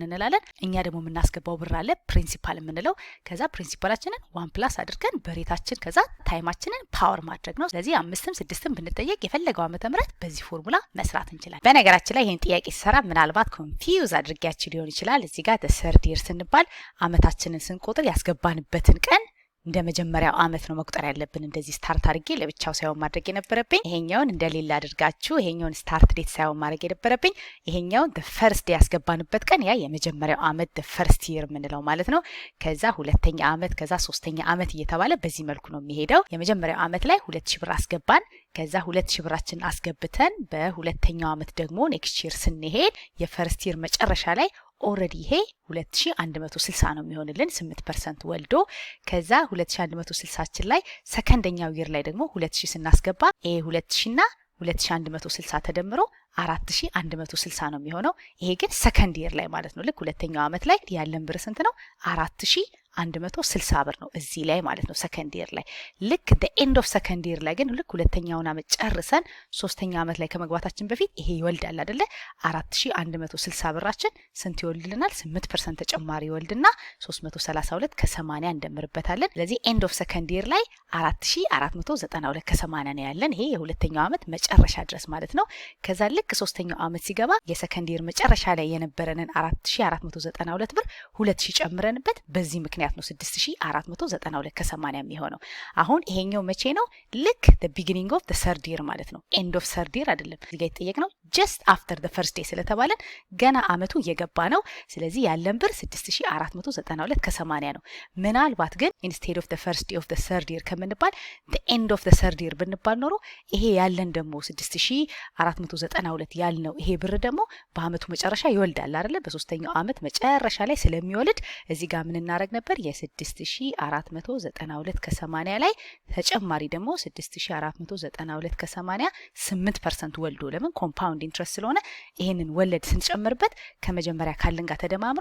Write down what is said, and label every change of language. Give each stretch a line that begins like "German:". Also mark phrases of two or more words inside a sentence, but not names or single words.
Amharic: እንላለን። እኛ ደግሞ የምናስገባው ብር አለ ፕሪንሲፓል የምንለው። ከዛ ፕሪንሲፓላችንን 1 ፕላስ አድርገን በሬታችን ከዛ ታይማችንን ፓወር ማድረግ ነው። ስለዚህ 5ም 6ም ብንጠየቅ የፈለገው ዓመተ ምህረት በዚህ ፎርሙላ መስራት እንችላለን። በነገራችን ላይ ይሄን ጥያቄ ሲሰራ ምናልባት ኮንፊውዝ አድርጊያችሁ ሊሆን ይችላል። እዚህ ጋር
English: third year
Amharic: ስንባል አመታችንን ስንቆጥር ያስገባንበትን ቀን እንደ መጀመሪያው አመት ነው መቁጠር ያለብን። እንደዚህ ስታርት አድርጌ ለብቻው ሳይሆን ማድረግ የነበረብኝ ይሄኛውን እንደሌላ አድርጋችሁ ይሄኛውን
English: start date
Amharic: ሳይሆን ማድረግ የነበረብኝ ይሄኛውን
English: the first day
Amharic: ያስገባንበት ቀን ያ የመጀመሪያው አመት
English: the first year
Amharic: የምንለው ማለት ነው። ከዛ ሁለተኛ አመት ከዛ ሶስተኛ አመት እየተባለ በዚህ መልኩ ነው የሚሄደው። የመጀመሪያው አመት ላይ 2000 ብር አስገባን። ከዛ 2000 ብራችን አስገብተን በሁለተኛው አመት ደግሞ
English: next year
Amharic: ስንሄድ
English: first year
Amharic: መጨረሻ ላይ ኦሬዲ ይሄ 2160 ነው የሚሆንልን 8% ወልዶ። ከዛ 2160ችን ላይ ሰከንደኛው ይር ላይ ደግሞ 2000 ስናስገባ ይሄ 2000 እና 2160 ተደምሮ 4160 ነው የሚሆነው። ይሄ ግን
English: second year
Amharic: ላይ ማለት ነው። ልክ ሁለተኛው አመት ላይ ያለን ብር ስንት ነው? 4160 ብር ነው እዚህ ላይ ማለት ነው
English: second year
Amharic: ላይ። ልክ
English: the end of second year
Amharic: ላይ ግን ልክ ሁለተኛውን አመት ጨርሰን ሶስተኛ አመት ላይ ከመግባታችን በፊት ይሄ ይወልዳል አይደለ? 4160 ብራችን ስንት ይወልድልናል? 8% ተጨማሪ ይወልድና 332 ከ80 እንደምርበታለን። ስለዚህ
English: end of second year
Amharic: ላይ 4492 ከ80 ነው ያለን። ይሄ የሁለተኛው አመት መጨረሻ ድረስ ማለት ነው። ከዛ ልክ ሶስተኛው አመት ሲገባ
English: second year
Amharic: መጨረሻ ላይ የነበረንን 4492 ብር 2000 ጨምረንበት በዚህ ምክንያት ነው 6492 ከ80 የሚሆነው። አሁን ይሄኛው መቼ ነው? ልክ
English: the beginning of the third year
Amharic: ማለት ነው።
English: end of third year
Amharic: አይደለም እዚህ ጋር የተጠየቅነው
English: just after the first day
Amharic: ስለተባለን ገና አመቱ እየገባ ነው። ስለዚህ ያለን ብር 6492 ከ80 ነው። ምናልባት ግን
English: instead of the first day of the third year
Amharic: ከምንባል
English: the end of the third year
Amharic: ብንባል ኖሮ ይሄ ያለን ደግሞ 6492 ያልነው ይሄ ብር ደግሞ በአመቱ መጨረሻ ይወልዳል አይደለ? በሶስተኛው አመት መጨረሻ ላይ ስለሚወልድ እዚህ ጋር ምን እናደርግ ነበር? የ6492 ከ80 ላይ ተጨማሪ ደግሞ 6492 ከ80 8% ወልዶ ለምን
English: compound interest
Amharic: ስለሆነ ይሄንን ወለድ ስንጨምርበት ከመጀመሪያ ካለን ጋር ተደማምሮ